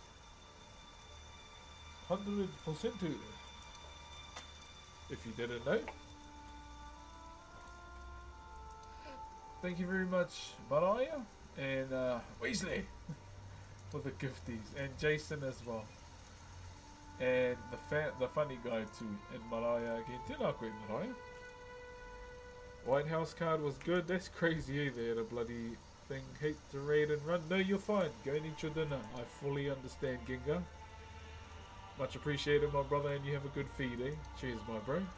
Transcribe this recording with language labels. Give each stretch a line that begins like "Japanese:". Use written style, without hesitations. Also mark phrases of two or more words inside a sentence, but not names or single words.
English: 100% to, if you didn't know. Thank you very much, Maraya. and Weasley for the gifties, and Jason as well, and the funny guy too, and Mariah again.
Māori: Tēnā koe, Mariah.
English: White House card was good. That's crazy, eh? They had a bloody thing. Hate to raid and run. No, you're fine. Go and eat your dinner. I fully understand, Ginga. Much appreciated, my brother, and you have a good feed, eh? Cheers, my bro.